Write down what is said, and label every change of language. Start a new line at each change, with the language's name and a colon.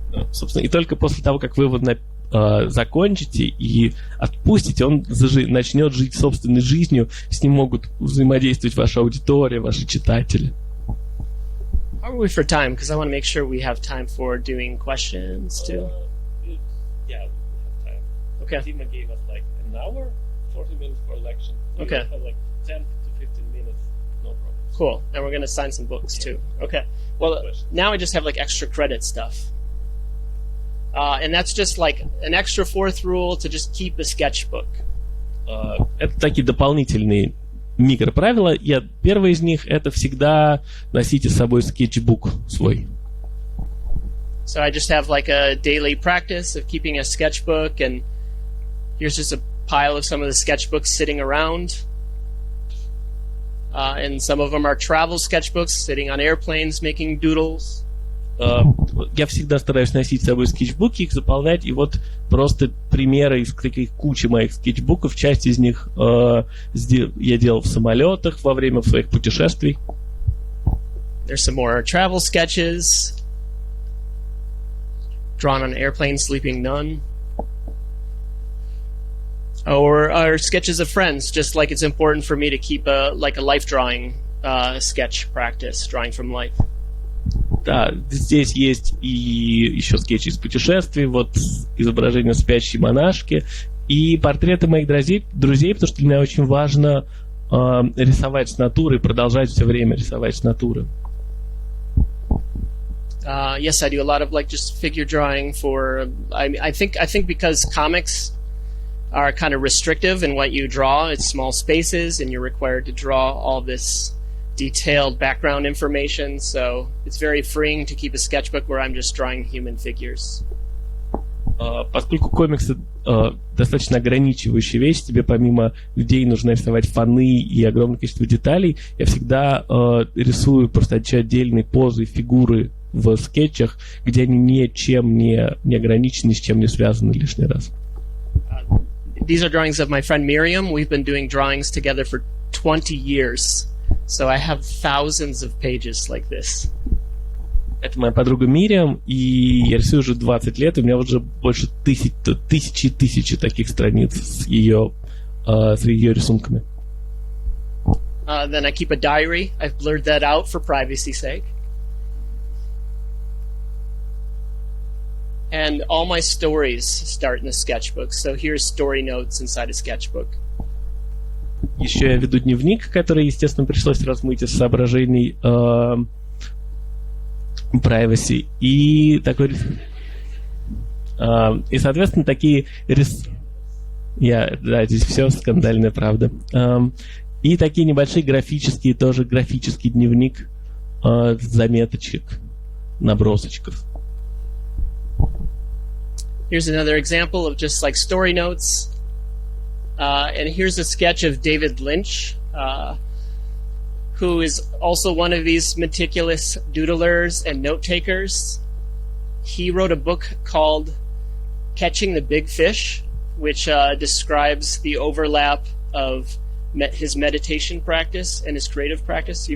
Russian: Собственно, и только после того, как вы его закончите и отпустите, он начнет жить собственной жизнью, с ним могут взаимодействовать ваша аудитория, ваши читатели.
English: How are we for time? Because I want to make sure we have time for doing questions too. Yeah, we have time. Okay. Tima gave us like an hour, 40 minutes for election. Okay. We have like 10 to 15 minutes, no problem. Cool. And we're going to sign some books too. Okay. Well, now I just have like extra credit stuff. And that's just like an extra fourth rule to just keep a sketchbook.
Russian: Это такие дополнительные микроправила. И первое из них — это всегда носите с собой скетчбук свой.
English: So I just have like a daily practice of keeping a sketchbook, and here's just a pile of some of the sketchbooks sitting around. And some of them are travel sketchbooks, sitting on airplanes, making doodles.
Russian: Я всегда стараюсь носить с собой скетчбуки, их заполнять, и вот просто примеры из таких кучи моих скетчбуков. Часть из них я делал в самолетах во время своих путешествий.
English: There's some more travel sketches. Drawn on an airplane, sleeping nun. Or sketches of friends, just like it's important for me to keep a life drawing sketch practice, drawing from life.
Russian: Да, здесь есть и еще скетчи из путешествий, вот изображение спящей монашки и портреты моих друзей, потому что для меня очень важно рисовать с натуры, продолжать все время рисовать с натуры.
English: Yes, I do a lot of like just figure drawing for. I think because comics are kind of restrictive in what you draw. It's small spaces, and you're required to draw all this detailed background information. So it's very freeing to keep a sketchbook where I'm just drawing human figures.
Russian: Поскольку комиксы достаточно ограничивающая вещь, тебе помимо людей нужно рисовать фоны и огромное количество деталей, я всегда рисую просто отдельные позы, фигуры в скетчах, где они ничем не ограничены, ни с чем не связаны лишний раз.
English: These are drawings of my friend Miriam. We've been doing drawings together for 20 years. So I have thousands of pages like this.
Russian: Это моя подруга Мириам, и я рисую уже 20 лет, и у меня уже больше тысячи таких страниц с ее рисунками.
English: Then I keep a diary. I've blurred that out for privacy's sake. And all my stories start in a sketchbook. So here's story notes inside a sketchbook.
Russian: Еще я веду дневник, который, естественно, пришлось размыть из соображений privacy. И такой... и, соответственно, такие... Да, здесь все скандальная правда. И такие небольшие графический дневник заметочек, набросочков.
English: Here's another example of just like story notes. And here's a sketch of David Lynch, who is also one of these meticulous doodlers and note takers. He wrote a book called Catching the Big Fish, which describes the overlap of his meditation practice and his creative practice.